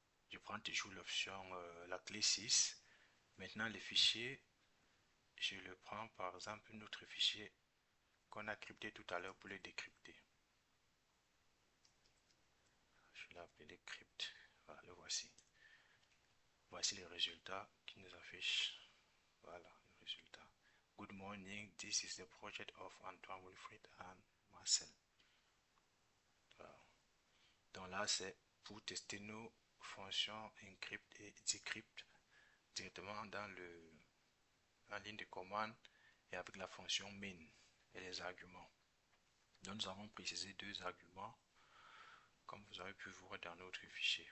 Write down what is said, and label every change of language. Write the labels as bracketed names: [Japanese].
[French] Je prends toujours l'option, la clé 6. Maintenant, les fichiers, je le prends par exemple notre fichier qu'on a crypté tout à l'heure pour le décrypter. Je l'ai appelé crypt. Voilà, le voici. Voici les résultats qui nous affichent. Voilà, le résultat. [English] Good morning, this is the project of Antoine Wilfried and Marcel. [French] Voilà. Donc là, c'est pour tester nos fonctions encrypt et decrypt directement en ligne de commande et avec la fonction main et les arguments. Donc nous avons précisé deux arguments comme vous avez pu voir dans notre fichier.